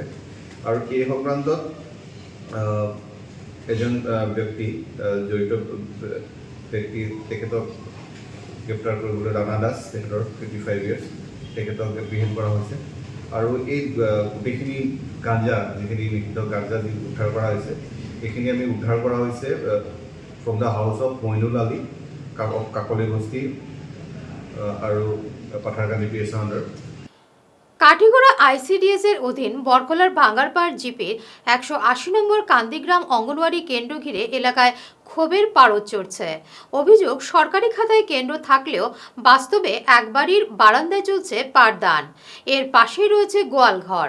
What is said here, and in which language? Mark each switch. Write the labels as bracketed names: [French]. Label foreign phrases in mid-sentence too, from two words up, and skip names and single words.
[Assamese] আৰু এই সংক্ৰান্তত এজন ব্যক্তি জড়িত ব্যক্তি, তেখেতক গ্ৰেপ্তাৰ কৰিবলৈ ৰাণা দাস, তেখেতৰ 55 ইয়াৰ্ছ, তেখেতক এপ্ৰিহেণ্ড কৰা হৈছে। আৰু এই গোটেইখিনি গাঞ্জা, যিখিনি নিষিদ্ধ গাঞ্জা যি উদ্ধাৰ কৰা হৈছে, এইখিনি আমি উদ্ধাৰ কৰা হৈছে [English] from the house of [Assamese] মইনুল আলী, কাকলি বস্তি আৰু পাথাৰকান্দি PSA আণ্ডাৰ। [Bangla] কাঠিগড়া ICDS এর অধীন বরকলার ভাঙ্গারপাড় জিপির 180 নম্বর কান্দিগ্রাম অঙ্গনওয়াড়ি কেন্দ্র ঘিরে এলাকায় ক্ষোভের পারদ চড়ছে। অভিযোগ, সরকারি খাতায় কেন্দ্র থাকলেও বাস্তবে এক বাড়ির বারান্দায় চলছে পাঠদান, এর পাশেই রয়েছে গোয়ালঘর।